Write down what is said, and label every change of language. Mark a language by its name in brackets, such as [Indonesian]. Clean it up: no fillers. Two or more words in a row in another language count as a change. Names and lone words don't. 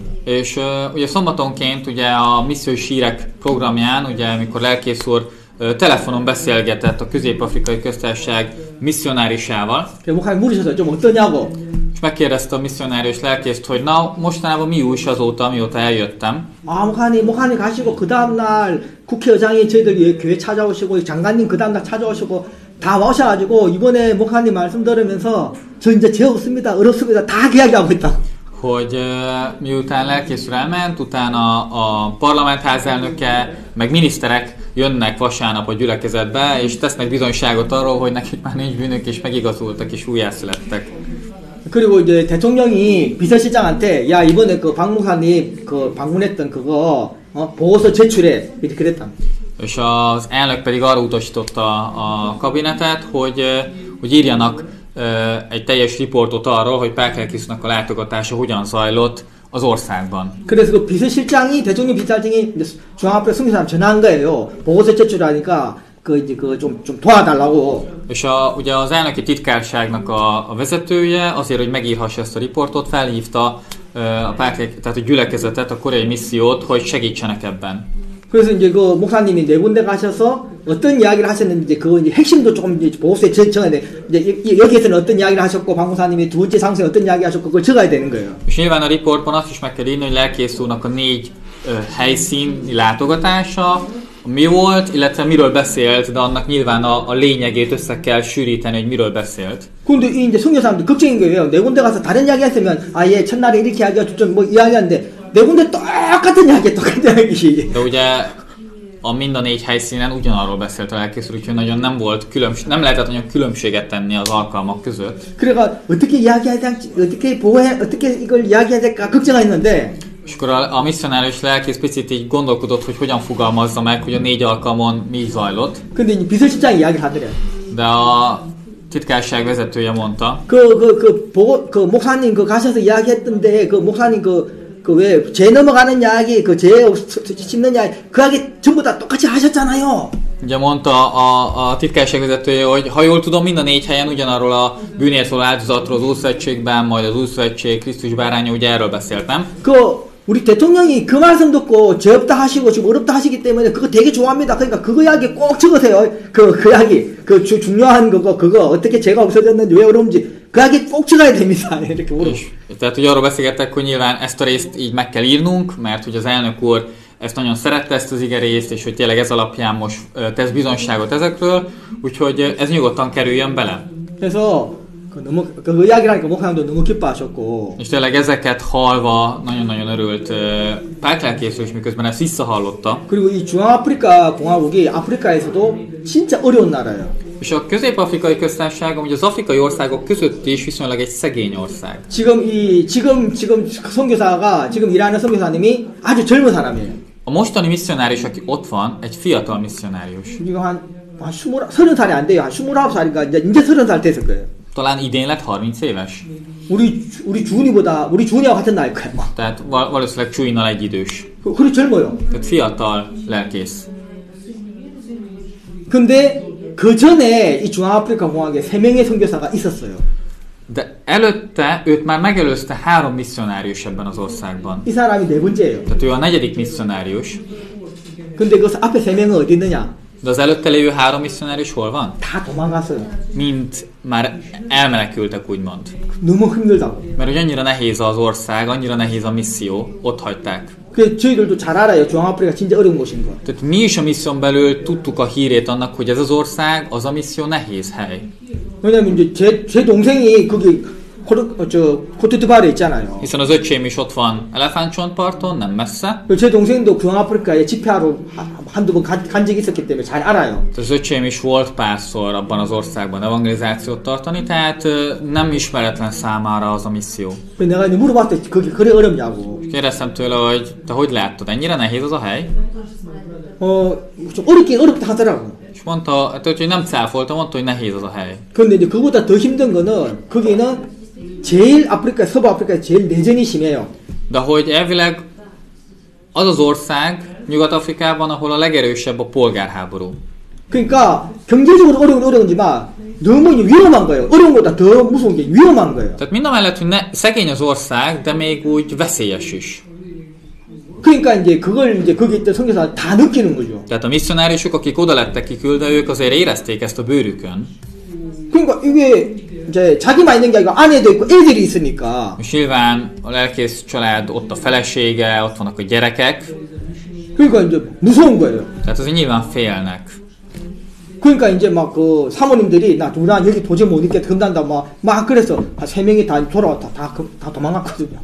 [Hungarian] És ugye szombatonként ugye a missziós hírek programján, ugye amikor lelkész úr telefonon beszélgetett a Közép-Afrikai Köztársaság misszionárisával, [Korean] 그래 목사님 물으셔서 좀 어떠냐고. [Hungarian] és megkérdezte a misszionárius lelkészt, hogy na, mostanában mi újs azóta, mióta eljöttem. [Korean] 아 목사님 가시고 그 다음날 국회의장이 저희들 교회 찾아오시고 장관님 그 다음날 찾아오시고 다 오셔가지고 이번에 목사님 말씀 들으면서 저 이제 죄 없습니다, 어렵습니다 다 이야기하고 있다. [Hungarian] Hogy miután lelkész úr elment, utána a parlament házelnöke, meg miniszterek jönnek vasárnap a gyülekezetbe, és tesznek bizonyságot arról, hogy nekik már nincs bűnök, és megigazultak, és újjászülettek. [Korean] 그리고 이제 대통령이 비서실장한테 야 이번에 그 박 목사님 그 방문했던 그거 보고서 제출해 이렇게 그랬다. [Hungarian] És az elnök pedig arra utasította a kabinetet, hogy írjanak egy teljes riportot arról, hogy Pálkrelkészúnak a látogatása hogyan zajlott az országban. [Korean] 그래서 그 비서실장이 대통령 비서실장이 중앙아프리카 선교사람 전화한 거예요. 보고서 제출하니까 그 이제 그 좀 도와달라고. [Hungarian] És ugye az elnöki titkárságnak a vezetője azért, hogy megírhassa ezt a riportot, felhívta tehát a gyülekezetet, a koreai missziót, hogy segítsenek ebben. [Korean] 그래서 이제 그 목사님이 네 군데 가셔서 어떤 이야기를 하셨는지 이제 그 이제 핵심도 조금 이제 보고서에 적어야 돼. 이제 여기에서는 어떤 이야기를 하셨고 박 목사님이 두 번째 상소에 어떤 이야기 하셨고 그걸 적어야 되는 거예요. [Hungarian] És nyilván a riportban azt is meg kell írni, hogy lelkész úrnak a 4 helyszíni látogatása mi volt, illetve miről beszélt, de annak nyilván a lényegét össze kell sűríteni, hogy miről beszélt. [Korean] 근데 이 이제 선교사람들 걱정인 거예요. 네 군데 가서 다른 이야기 했으면 예 첫날에 이렇게 이야기하고 좀 뭐 이야기하는데 네 군데 똑같은 이야기. [Hungarian] De ugye mind a 4 helyszínen ugyanarról beszélt a lelkész úr, úgyhogy nagyon nem volt nem lehetett nagyon különbséget tenni az alkalmak között. [Korean] 그래가 어떻게 이야기해야 될지, 어떻게 이걸 이야기해야 될까 걱정했는데. [Hungarian] És akkor a misszionárius lelkész picit így gondolkodott, hogy hogyan fogalmazza meg, hogy a 4 alkalmon mi zajlott. [Korean] 근데 이제 비서실장이 이야기를 하더래. [Hungarian] De a titkárság vezetője mondta. [Korean] 그 목사님 그 가셔서 이야기했던데 그 목사님 그 왜 죄 넘어가는 이야기, 그 죄 씹는 이야기, 그 이야기 전부 다 똑같이 하셨잖아요. [Hungarian] Ugye mondta a titkárság vezetője, hogy ha jól tudom, mind a 4 helyen ugyanarról a bűnért szóló áldozatról az Ószövetségben, majd az Újszövetség, Krisztus báránya, ugye erről beszéltem. [Korean] 우리 대통령이 그 말씀 듣고 죄 없다 하시고 지금 어렵다 하시기 때문에 그거 되게 좋아합니다. 그러니까 그거 이야기 꼭 적으세요. 그 이야기, 중요한 그거 어떻게 죄가 없어졌는지 왜 어려운지 그 이야기 꼭 적어야 됩니다. 이렇게 물어. [Hungarian] Tehát, hogy arról beszélgettek, hogy nyilván ezt a részt így meg kell írnunk, mert hogy az elnök úr ezt nagyon szerette, ezt az igerészt, és hogy tényleg ez alapján most tesz bizonyságot ezekről, úgyhogy ez nyugodtan kerüljön bele. [Korean] 그래서 그 이야기를 하니까 목사님도 너무 기뻐하셨고. [Hungarian] És tényleg ezeket hallva nagyon-nagyon örült Pálkrelkész úr is, miközben ezt visszahallotta. [Korean] 그리고 이 중앙아프리카 공화국이 아프리카에서도 진짜 어려운 나라예요. [Hungarian] És a Közép-Afrikai Köztársaság, ugye az afrikai országok között is viszonylag egy szegény ország. [Korean] 지금 선교사가 지금 일하는 선교사님이 아주 젊은 사람이에요. [Hungarian] A mostani misszionárius, aki ott van, egy fiatal misszionárius. [Korean] 지금 한 30살이 안 돼요. 한 29살인가 이제 30살 됐을 거예요. [Hungarian] Talán idén lett 30 éves. [Korean] 우리 주은이하고 같은 나이일 거예요. [Hungarian] Tehát valószínűleg Csúinnal egy idős. [Korean] 그리고 젊어요. [Hungarian] Tehát fiatal lelkész. [Korean] 근데 그 전에 이 중앙아프리카 공화국에 3명의 선교사가 있었어요. [Hungarian] De előtte őt már megelőzte 3 misszionárius ebben az országban. [Korean] 이 사람이 네 번째예요. [Hungarian] Tehát ő a 4. misszionárius. [Korean] 근데 그 앞에 3명은 어디 있느냐? [Hungarian] De az előtte lévő 3 misszionárius hol van? [Korean] 다 도망갔어요. [Hungarian] Mind már elmenekültek, úgymond. [Korean] 너무 힘들다고. [Hungarian] Mert hogy annyira nehéz az ország, annyira nehéz a misszió, ott hagyták. [Korean] 그 저희들도 잘 알아요. 중앙아프리카 진짜 어려운 곳인 거. [Hungarian] Tehát mi is a misszión belül tudtuk a hírét annak, hogy ez az ország, az a misszió nehéz hely. [Korean] 왜냐면 이제 제 동생이 거기 코트디부아르에 있잖아요. [Hungarian] Hiszen az öcsém is ott van Elefántcsontparton, nem messze. [Korean] 제 동생도 중앙아프리카에 집회하러 한두 번 간 적이 있었기 때문에 잘 알아요. [Hungarian] Az öcsém is volt párszor abban az országban evangelizációt tartani, tehát nem ismeretlen számára az a misszió. [Korean] 내가 이제 물어봤더니 거기 그래 어렵냐고. [Hungarian] Kérdeztem tőle, hogy te hogy láttad, ennyire nehéz az a hely? [Korean] 좀 어렵긴 어렵다 ha더라고. [Hungarian] És mondta, hogy nem cáfolta, mondta, hogy nehéz az a hely. [Korean] 근데 이제 그보다 더 힘든 거는 거기는 제일 서부 아프리카에 제일 내전이 심해요. [Hungarian] De hogy elvileg az az ország, Nyugat-Afrikában, ahol a legerősebb a polgárháború. [Korean] 그러니까 경제적으로 어려운지만 너무 위험한 거예요. 어려운 것보다 더 무서운 게 위험한 거예요. [Hungarian] Tehát mind a mellett, hogy szegény az ország, de még úgy veszélyes is. [Korean] 그러니까 이제 그걸 이제 거기 있던 선교사가 다 느끼는 거죠. [Hungarian] Tehát a misszionáriusok, akik oda lettek kiküldve, ők azért érezték ezt a bőrükön. [Korean] 그러니까 이게 이제 자기만 있는 게 아니고 아내도 있고 애들이 있으니까. [Hungarian] És nyilván a lelkész család, ott a felesége, ott vannak a gyerekek. [Korean] 그러니까 이제 무서운 거예요. [Hungarian] Tehát azért nyilván félnek. [Korean] 그러니까 이제 막 그 사모님들이 나 여기 도저히 못 있겠다 금단다 막 그래서 한 3명이 다 돌아왔다 다 도망갔거든요.